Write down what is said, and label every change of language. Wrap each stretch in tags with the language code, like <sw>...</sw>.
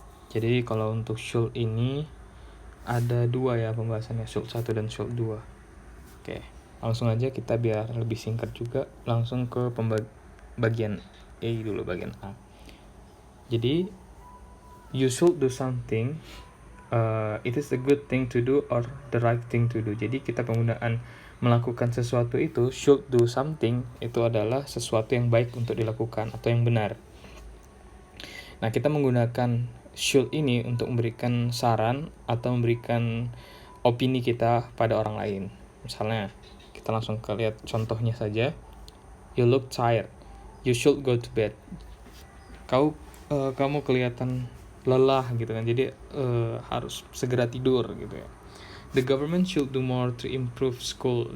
<id>Jadi kalau untuk should ini ada dua ya pembahasannya, should 1 dan should 2. Oke, langsung aja kita biar lebih singkat juga, langsung ke bagian A dulu, bagian A. Jadi</id> <en>you should do something. It is a good thing to do or the right thing to do.</en> <id>Jadi kita penggunaan melakukan sesuatu itu,</id> <en>should do something,</en> <id>itu adalah sesuatu yang baik untuk dilakukan atau yang benar. Nah, kita menggunakan should ini untuk memberikan saran atau memberikan opini kita pada orang lain. Misalnya, kita langsung lihat contohnya saja.</id> <en>You look tired. You should go to bed.</en> <id>Kamu kelihatan lelah gitu kan, jadi harus segera tidur gitu ya.</id> <en>The government should do more to improve school.</en>